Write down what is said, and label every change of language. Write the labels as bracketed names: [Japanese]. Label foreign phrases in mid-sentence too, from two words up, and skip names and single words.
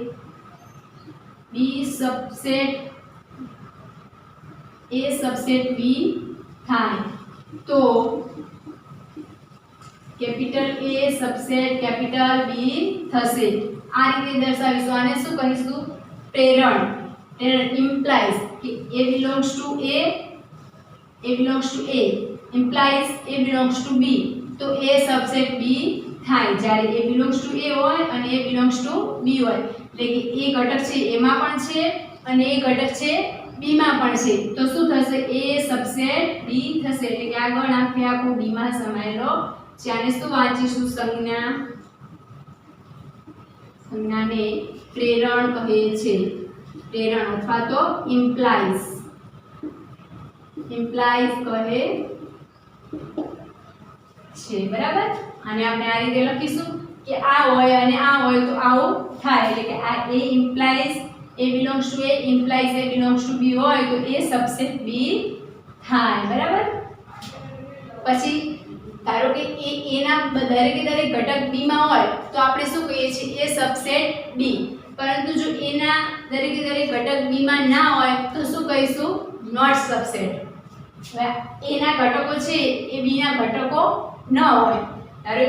[English] B subset A subset B [Gujarati] થાય તો [English] capital A subset capital B [Gujarati] થશે આ રીતે દર્શાવીશું આને શું કહીશું પ્રેરણ implies કે [English] a belongs to a belongs to a implies a belongs to b [Gujarati] તો [English] a subset b [Gujarati] થાય જ્યારે [English] a belongs to a [Gujarati] હોય અને [English] a belongs to b [Gujarati] હોય એટલે કે a ઘટક છે એમાં પણ છે અને એ ઘટક છે b માં પણ છે તો શું થશે [English] a subset b [Gujarati] થશે એટલે કે આગળ આખો b માં સમાયેલો છે આને શું વાંચીશું સંજ્ઞાને પ્રેરણ કહે છે પ્રેરણ અથવા તો implies કહે છે બરાબર અને આપણે આ રીતે લખીશું કે આ હોય અને આ હોય તો આવું થાય એટલે કે આ [English] a implies a belongs to a implies a belongs to b [Gujarati] હોય તો [English] a subset b [Gujarati] થાય બરાબર પછી ધારો કે એના દરેકે દરેક ઘટક b માં હોય તો આપણે શું કહીએ છીએ [English] A subset b [Gujarati] પરંતુ જો એના દરેકે દરેક ઘટક b માં ના હોય તો શું કહીશું [English] not subset [Gujarati] હવે એના ઘટકો છે એ b ના ઘટકો ન હોય ધારો